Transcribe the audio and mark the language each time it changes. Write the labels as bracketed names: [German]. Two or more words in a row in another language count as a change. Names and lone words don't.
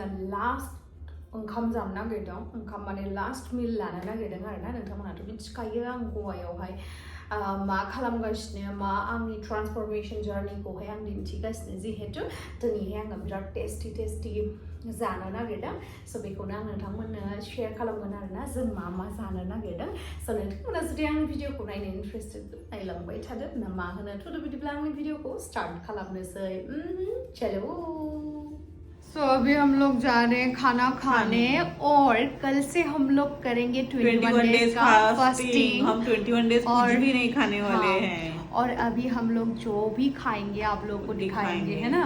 [Bodo] लास्ट ओंखाम जानो नागिरदों ओंखाम माने [English] last meal [Bodo] लानो नागिरदों आरोना नोंथांमोनाथ' मिथिखायो आं गवायावहाय मा खालामगासिनो मा आंनि [English] transformation journeyखौहाय [Bodo] आं दिन्थिगासिनो जिहेतु दिनैहाय आङो बिराद टेस्टि जानो नागिरदों स' बेखौनो आं नोंथांमोननो शेयार खालामगोन आरोना जों मा जानो नागिरदों स' नोंथांमोना जुदि आंनि भिडिअखौ नायनो इन्टारेस्टेड नायलांबाय थादो ना मा होनो थ' बिदिब्ला आंनि भिडिअखौ स्टार्ट खालामनोसै चलो। [Hindi] सो अभी हम लोग जा रहे हैं खाना खाने और कल से हम लोग करेंगे 21 डेज का फास्टिंग। हम 21 डेज कुछ भी नहीं खाने वाले हैं और अभी हम लोग जो भी खाएंगे आप लोगों को दिखाएंगे है ना।